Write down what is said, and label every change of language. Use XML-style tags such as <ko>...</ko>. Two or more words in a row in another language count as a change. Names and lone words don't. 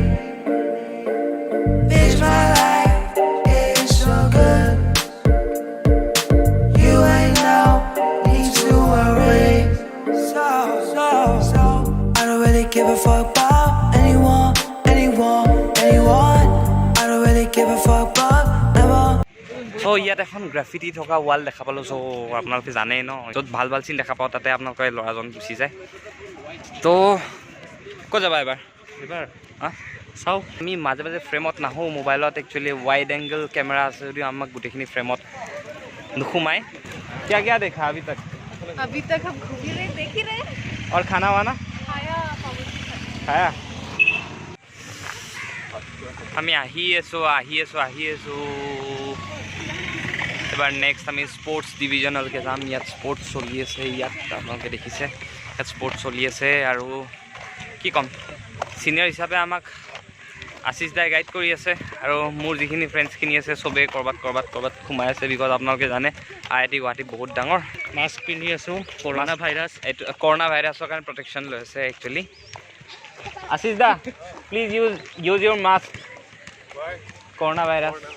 <en>Bitch, my life is so good. You ain't no need to worry. So I don't really give a fuck about anyone. I don't really give a fuck about never.</en> <as>চ' ইয়াত এখন গ্ৰাফিটি থকা ৱাল দেখা পালোঁ চ' আপোনালোকে জানেই ন য'ত ভাল ভাল চিন দেখা পাওঁ তাতে আপোনালোকে ল'ৰাজন গুচি যায় তো ক'ত যাবা এবাৰ চাওঁ আমি মাজে মাজে ফ্ৰেমত নাহোঁ মোবাইলত একচুৱেলি</as> <en>wide angle camera</en> <as>আছে যদিও আমাক গোটেইখিনি ফ্ৰেমত নোসোমায়</as> <hi>क्या देखा अभी तक हम घूम रहे देख ही रहे और खाना वाना खाया</hi> <as>আমি আহি আছোঁ এবাৰ নেক্সট আমি</as> <en>sports division</en> <as>যাম ইয়াত স্পৰ্টছ চলি আছে ইয়াত আপোনালোকে দেখিছে ইয়াত স্পৰ্টছ চলি আছে আৰু কি ক'ম ছিনিয়ৰ হিচাপে আমাক আশিষ দাই গাইড কৰি আছে আৰু মোৰ যিখিনি ফ্ৰেণ্ডছখিনি আছে চবেই ক'ৰবাত সোমাই আছে বিকজ আপোনালোকে জানে IIT গুৱাহাটী বহুত ডাঙৰ মাস্ক পিন্ধি আছোঁ</as> <en>corona virus</en> <as>কাৰণে প্ৰটেকশ্যন লৈ আছে একচুৱেলি আশিষ দা</as> <en>please use your mask corona virus</en>